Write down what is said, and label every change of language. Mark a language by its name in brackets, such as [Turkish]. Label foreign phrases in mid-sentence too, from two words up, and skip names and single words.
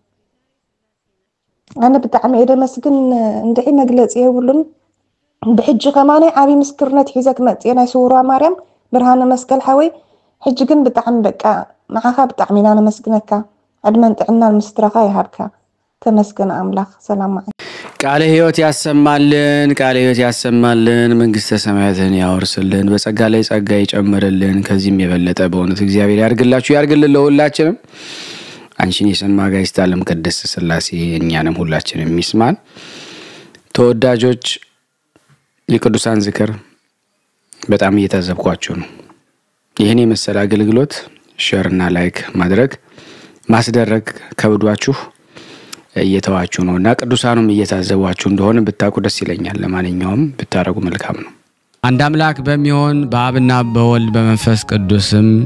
[Tigrinya] ኣነ ብጣዕሚ እየ ደመስግን እንድዒ መግለፂ የብሉን ብሕጂ ከማናይ ዓቢ ምስክርነት ሒዘክ መፅየ ናይ ስውሯ ማርያም ብርሃነ መስቀል ሓወይ ሕጂ ግን ብጣዕሚ በቃ ንዓኻ ብጣዕሚ ኢና ነመስግነካ ዕድመን ጥዕናን ምስትራኻ ይሃብካ ተመስገን አምላክ ሰላም [Amharic] ቃለ ሕይወት ያሰማልን መንግስተ ሰማያትን ያወርስልን በጸጋ ላይ ጸጋ ይጨምርልን ከዚህም የበለጠ በእውነት እግዚአብሔር ያርግልን ለሁላችንም አንቺን የሰማ ጋይስት ዓለም ቅድስት ሥላሴ እኛንም ሁላችንም ይስማን ተወዳጆች የቅዱሳን ዝክር በጣም እየታዘብኳችሁ ነው ይሄን የመሰለ አገልግሎት ሼር እና ላይክ ማስደረግ ከብዷችሁ እየተዋችሁ ነውና ቅዱሳኑም እየታዘቧችሁ እንደሆነ ብታቁ ደስ ይለኛል ለማንኛውም ብታረጉ መልካም ነው አንድ አምላክ በሚሆን በአብና በወልድ በመንፈስ ቅዱስም